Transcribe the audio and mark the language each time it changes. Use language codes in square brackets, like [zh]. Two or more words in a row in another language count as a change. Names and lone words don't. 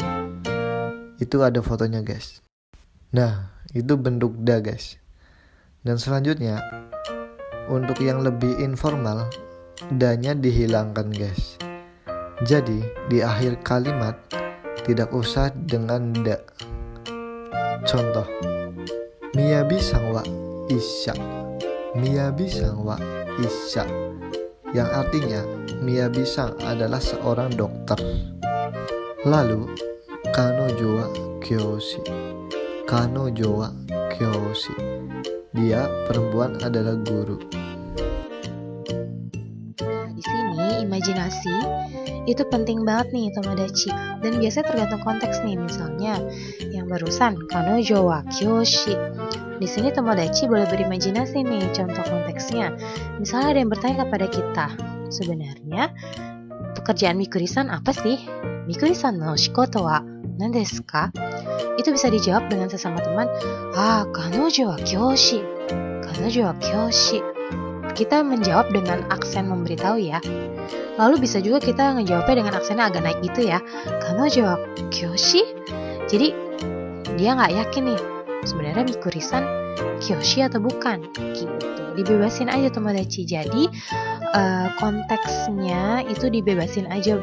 [id] Itu ada fotonya, guys. Nah, itu bentuk da, guys. Dan selanjutnya untuk yang lebih informal, da-nya dihilangkan, guys. Jadi di akhir kalimat tidak usah dengan da. Contoh, [ja] ミヤビさんは医者. ミヤビさんは医者, [id] yang artinya Miyabi-san adalah seorang dokter. [ja] Lalu 彼女は教師. 彼女は教師. [id] Dia perempuan adalah guru. Nah, di sini imajinasi itu penting banget nih, Tomodachi. Dan biasanya tergantung konteks nih. Misalnya yang barusan [ja] 彼女は教師. [id] Di sini Tomodachi boleh berimajinasi nih contoh konteksnya. Misalnya ada yang bertanya kepada kita, sebenarnya pekerjaan Mikuri-san apa sih? [ja] ミクリさんの仕事は何ですか? [id] itu bisa dijawab dengan sesama teman, [ja] 彼女は教師. 彼女は教師. [id] Kita menjawab dengan aksen memberitahu ya. Lalu bisa juga kita ngejawabnya dengan aksennya agak naik gitu ya. [ja] 彼女は教師. [id] Jadi dia nggak yakin nih sebenarnya Mikuri-san kyoshi atau bukan gitu. Dibebasin aja Tomodachi. Jadi konteksnya itu dibebasin aja.